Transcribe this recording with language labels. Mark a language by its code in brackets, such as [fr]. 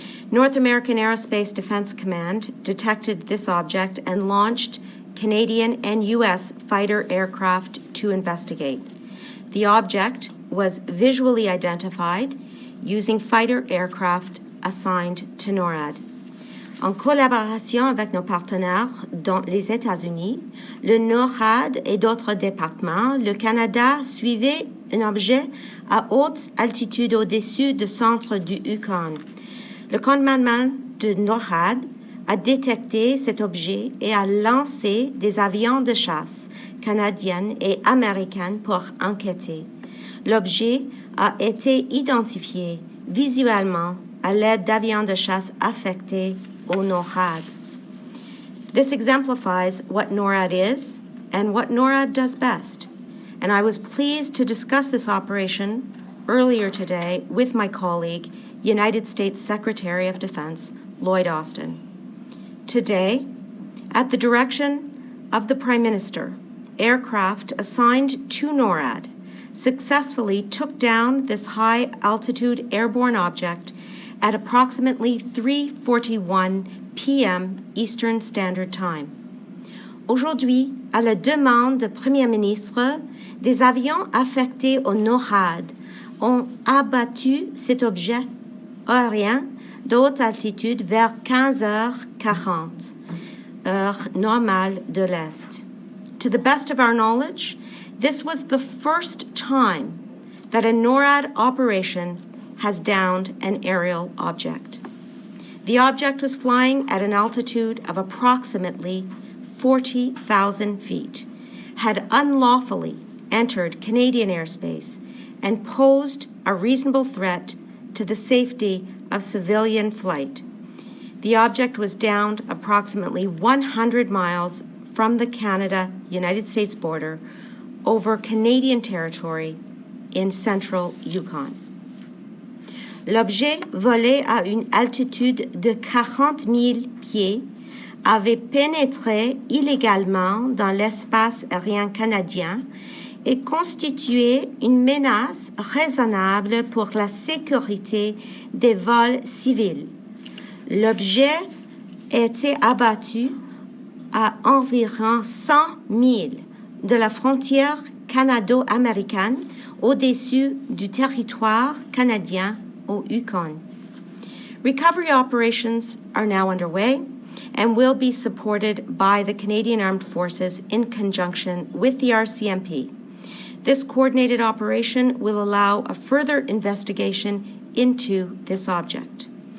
[en] North American Aerospace Defense Command detected this object and launched Canadian and U.S. fighter aircraft to investigate. The object was visually identified using fighter aircraft assigned to NORAD. [fr] En collaboration avec nos partenaires, dont les États-Unis, le NORAD et d'autres départements, le Canada suivait un objet à haute altitude au-dessus du centre du Yukon. Le commandement de NORAD a détecté cet objet et a lancé des avions de chasse canadiens et américains pour enquêter. L'objet a été identifié visuellement à l'aide d'avions de chasse affectés au NORAD. [en] This exemplifies what NORAD is and what NORAD does best, and I was pleased to discuss this operation earlier today with my colleague, United States Secretary of Defense, Lloyd Austin. Today, at the direction of the Prime Minister, aircraft assigned to NORAD successfully took down this high-altitude airborne object at approximately 3:41 p.m. Eastern Standard Time. [fr] Aujourd'hui, à la demande du Premier ministre, des avions affectés au NORAD ont abattu cet objet aérien de haute altitude vers 15h40, heure normale de l'Est. [en] To the best of our knowledge, this was the first time that a NORAD operation has downed an aerial object. The object was flying at an altitude of approximately 40,000 feet, had unlawfully entered Canadian airspace, and posed a reasonable threat to the safety of civilian flight. The object was downed approximately 100 miles from the Canada-United States border over Canadian territory in central Yukon. [fr] L'objet volé à une altitude de 40 000 pieds avait pénétré illégalement dans l'espace aérien canadien et constituait une menace raisonnable pour la sécurité des vols civils. L'objet était abattu à environ 100 000 de la frontière canado-américaine au-dessus du territoire canadien au Yukon. [en] Recovery operations are now underway and will be supported by the Canadian Armed Forces in conjunction with the RCMP. This coordinated operation will allow a further investigation into this object.